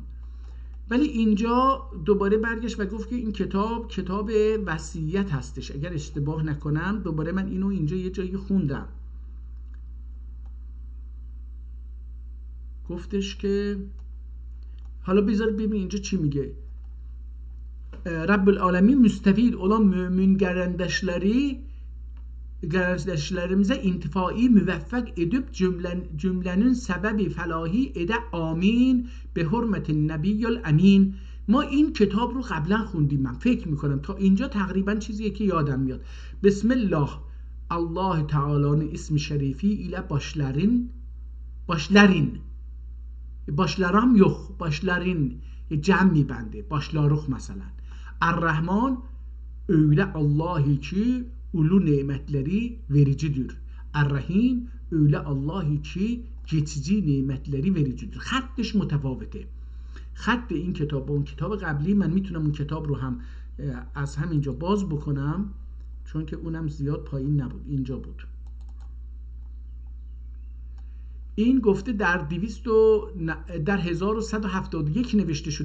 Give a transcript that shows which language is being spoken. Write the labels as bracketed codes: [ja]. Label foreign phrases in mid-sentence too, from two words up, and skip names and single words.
[fa] ولی اینجا دوباره برگشت و گفت که این کتاب وصیت هستش. اگر اشتباه نکنم دوباره من اینو اینجا یه جایی خوندم، گفتش که حالا بذار ببین اینجا چی میگه. [tr] Rabbül Alemin müstefid olan mümin kardeşlerimize intifai müveffek edip cümlenin sebebi felahi ede amin [fa] به حرمت النبی الامین. ما این کتاب رو قبلا خوندیم، من فکر میکنم تا اینجا تقریبا چیزیه که یادم میاد. [ar] بسم الله الله تعالی [tr] اسم şerifi ile başlarım yok, başların cem میبنده، başlarıq مثلا. الرحمن öyle Allah'ı ki ulu nimetleri vericidir. الرحیم öyle Allah'ı ki geçici nimetleri vericidir. [fa] خطش متفاوته. خط این کتاب با اون کتاب قبلی، من میتونم اون کتاب رو هم از همینجا باز بکنم چون که اونم زیاد پایین نبود، اینجا بود. این گفته در 1171 نوشته شده.